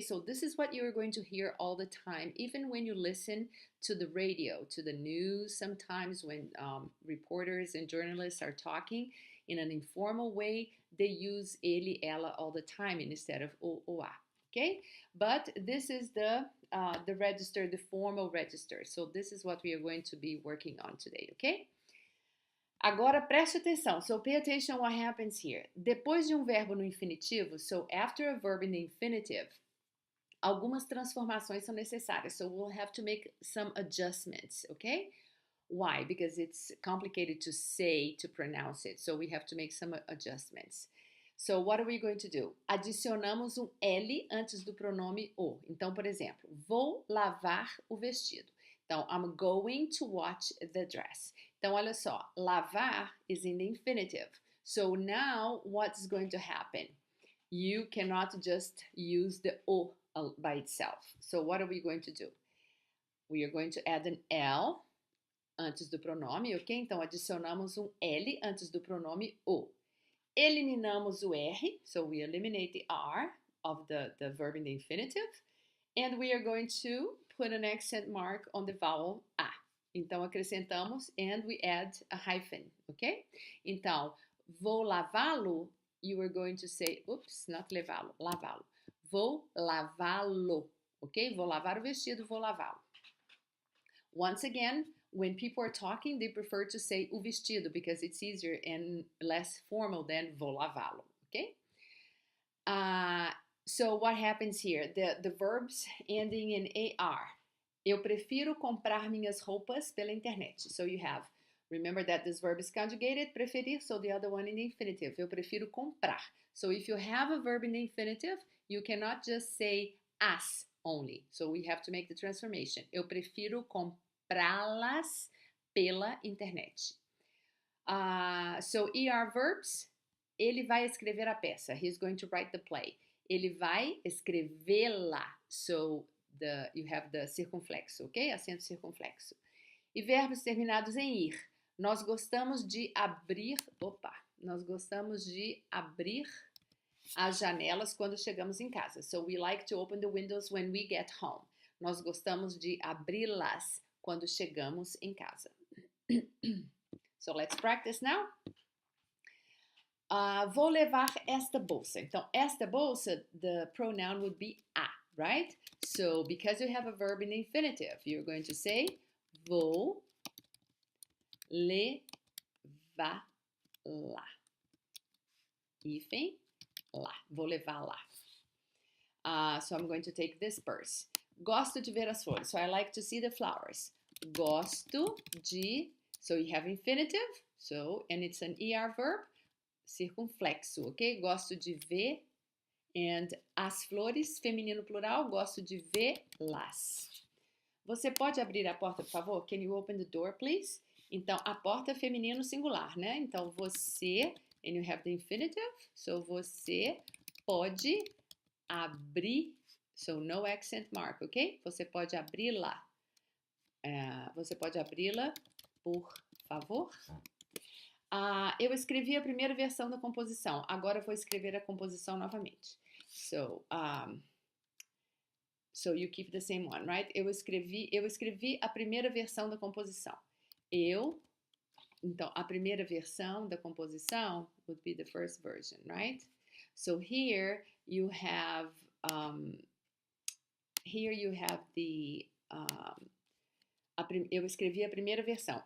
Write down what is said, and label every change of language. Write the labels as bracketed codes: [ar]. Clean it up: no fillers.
[en] So this is what you're going to hear all the time, even when you listen to the radio, to the news, sometimes when reporters and journalists are talking in an informal way, they use ele, ela all the time instead of o, a, okay? But this is the register, the formal register. So this is what we are going to be working on today, okay? [pt] Agora preste atenção. [en] So pay attention what happens here. [pt] Depois de verbo no infinitivo, [en] so after a verb in the infinitive, [pt] algumas transformações são necessárias. [en] So we'll have to make some adjustments, okay? Why? Because it's complicated to say, to pronounce it. So we have to make some adjustments. So what are we going to do? [pt] Adicionamos L antes do pronome o. Então, por exemplo, vou lavar o vestido. [en] Então, I'm going to wash the dress. [pt] Então, olha só, [en] lavar is in the infinitive. So now, what's going to happen? You cannot just use the o by itself. So what are we going to do? We are going to add an L [pt] antes do pronome, [en] ok? [pt] Então, adicionamos L antes do pronome o. Eliminamos o R, [en] so we eliminate the R of the verb in the infinitive. And we are going to put an accent mark on the vowel A. [pt] Então, acrescentamos [en] and we add a hyphen, ok? [pt] Então, vou lavá-lo, [en] you are going to say, oops, not levá-lo, lavá-lo. [pt] Vou lavá-lo, ok? Vou lavar o vestido, vou lavá-lo. [en] Once again, when people are talking, they prefer to say o vestido because it's easier and less formal than [pt] vou lavá-lo, [en] okay? So what happens here? The verbs ending in AR. [pt] Eu prefiro comprar minhas roupas pela internet. [en] So you have, remember that this verb is conjugated, preferir, so the other one in the infinitive. [pt] Eu prefiro comprar. [en] So if you have a verb in the infinitive, you cannot just say as only. So we have to make the transformation. [pt] Eu prefiro comprá-las pela internet. [en] So ER verbs, [pt] ele vai escrever a peça. [en] He's going to write the play. [pt] Ele vai escrevê-la. [en] So you have the [pt] circunflexo, ok? Acento circunflexo. E verbos terminados em ir. Nós gostamos de abrir, nós gostamos de abrir as janelas quando chegamos em casa. [en] So we like to open the windows when we get home. [pt] Nós gostamos de abri-las quando chegamos em casa. [en] So let's practice now. [pt] Vou levar esta bolsa. Então, esta bolsa, [en] the pronoun would be a, right? So, because you have a verb in the infinitive, you're going to say [pt] vou levá-la. Hífen, lá. Vou levá-la. [en] So, I'm going to take this purse. [pt] Gosto de ver as flores. [en] So, I like to see the flowers. [pt] Gosto de, [en] so you have infinitive, so, and it's an ER verb. [pt] Circunflexo, ok? Gosto de ver. And as flores, feminino plural, gosto de vê-las. Você pode abrir a porta, por favor? [en] Can you open the door, please? [pt] Então, a porta é feminino singular, né? [en] Então, você, and you have the infinitive. So, [pt] você pode abrir. [en] So, no accent mark, ok? [pt] Você pode abri-la. Você pode abri-la, por favor? Eu escrevi a primeira versão da composição. Agora eu vou escrever a composição novamente. [en] So you keep the same one, right? [pt] Eu escrevi a primeira versão da composição. Então, a primeira versão da composição [en] would be the first version, right? So here you have the [pt] eu escrevi a primeira versão.